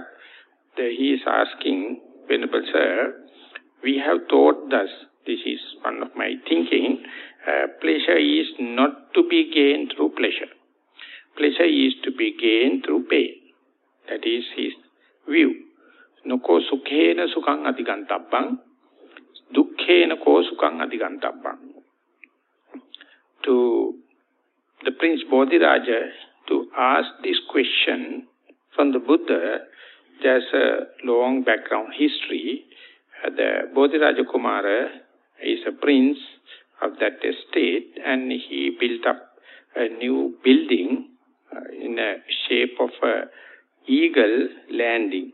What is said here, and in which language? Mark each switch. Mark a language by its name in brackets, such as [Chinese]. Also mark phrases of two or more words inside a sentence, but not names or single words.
[English] He is asking, Venerable Sir, we have thought thus, this is one of my thinking, pleasure is not to be gained through pleasure. Pleasure is to be gained through pain. That is his view. [Pali] Noko sukhena sukhang adigantabbang, dukkhena ko sukhang adigantabbang. [English] To the Prince Bodhiraja to ask this question from the Buddha, there's a long background history. The Bodhiraja Kumara is a prince of that estate, and he built up a new building in a shape of a eagle landing.